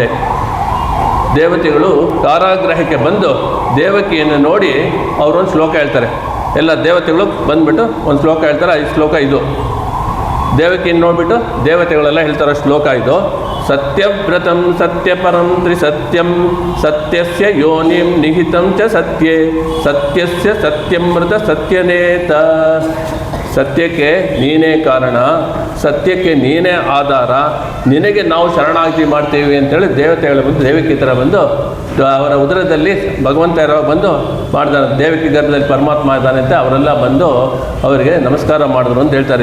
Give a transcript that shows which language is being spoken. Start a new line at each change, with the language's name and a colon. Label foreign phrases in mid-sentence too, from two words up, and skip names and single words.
Kannada: ದೇವತೆಗಳು ಕಾರಾಗೃಹಕ್ಕೆ ಬಂದು ದೇವಕಿಯನ್ನು ನೋಡಿ ಅವರೊಂದು ಶ್ಲೋಕ ಹೇಳ್ತಾರೆ. ಎಲ್ಲ ದೇವತೆಗಳು ಬಂದುಬಿಟ್ಟು ಒಂದು ಶ್ಲೋಕ ಹೇಳ್ತಾರೆ. ಈ ಶ್ಲೋಕ ಇದು. ದೇವಕಿಯನ್ನು ನೋಡಿಬಿಟ್ಟು ದೇವತೆಗಳೆಲ್ಲ ಹೇಳ್ತಾರೆ ಶ್ಲೋಕ ಇದು.
Sanskrit: सत्यव्रतं सत्यपरं त्रिसत्यं सत्यस्य योनिं निहितं च सत्ये सत्यस्य सत्यमृत सत्यनेत.
Kannada: ಸತ್ಯಕ್ಕೆ ನೀನೇ ಕಾರಣ, ಸತ್ಯಕ್ಕೆ ನೀನೇ ಆಧಾರ, ನಿನಗೆ ನಾವು ಶರಣಾಗತಿ ಮಾಡ್ತೀವಿ ಅಂತೇಳಿ ದೇವತೆಗಳು ಬಂದು ದೇವಕಿ ಥರ ಬಂದು ಅವರ ಉದರದಲ್ಲಿ ಭಗವಂತ ಇರೋ ಬಂದು ಮಾಡ್ತಾರೆ. ದೇವಕಿ ಗರ್ಭದಲ್ಲಿ ಪರಮಾತ್ಮ ಇದ್ದಾನೆ ಅಂತ ಅವರೆಲ್ಲ ಬಂದು ಅವರಿಗೆ ನಮಸ್ಕಾರ ಮಾಡಿದ್ರು ಅಂತ ಹೇಳ್ತಾರೆ.